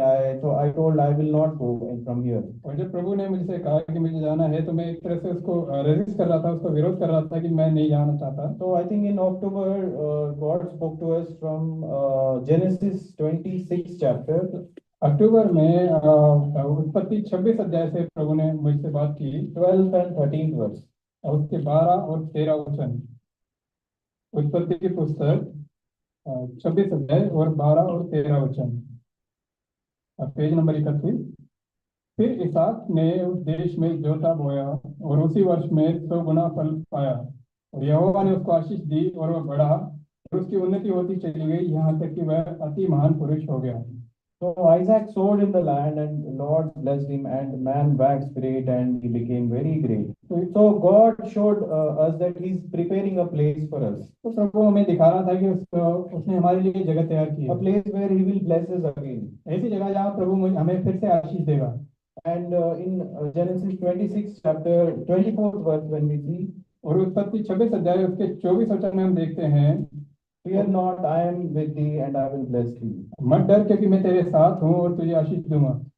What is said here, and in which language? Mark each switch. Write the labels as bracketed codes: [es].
[en] I told I will not go from here. [hi] और जब प्रभु ने मुझसे कहा कि मुझे जाना है तो मैं एक तरह से उसको रेजिस्ट कर रहा था, उसको विरोध कर रहा था कि मैं नहीं जाना चाहता। [en] So I think in October, God spoke to us from Genesis 26 chapter. [hi] अक्टूबर में उत्पत्ति 26 अध्याय से प्रभु ने मुझसे बात की। [en] 12th and 13th verse. [hi] और उसके 12 और 13 वचन। उत्पत्ति की पुस्तक 26 अध्याय और 12 और 13 वचन। Page number 31। फिर इसहाक ने उस देश में जोता बोया और उसी वर्ष में 100 गुना फल पाया और यहोवा ने उसको आशीष दी और वह बढ़ा और उसकी उन्नति होती चली गई यहाँ तक कि वह अति महान पुरुष हो गया। [en] So Isaac sowed in the land, and the Lord blessed him, and man waxed great, and he became very great. So God showed us that He's preparing a place for us. [hi] तो प्रभु हमें दिखा रहा था कि उसने हमारे लिए जगह तैयार की है। [en] A place where He will bless us again. [hi] ऐसी जगह जहाँ प्रभु हमें फिर से आशीष देगा। [en] And in Genesis 26 chapter 24th verse, when we see, [hi] और उत्पत्ति 26 अध्याय उसके 24 वचन में हम देखते हैं, [en] fear not, I am with thee, and I will bless thee. [hi] मत डर क्योंकि मैं तेरे साथ हूँ और तुझे आशीष दूंगा।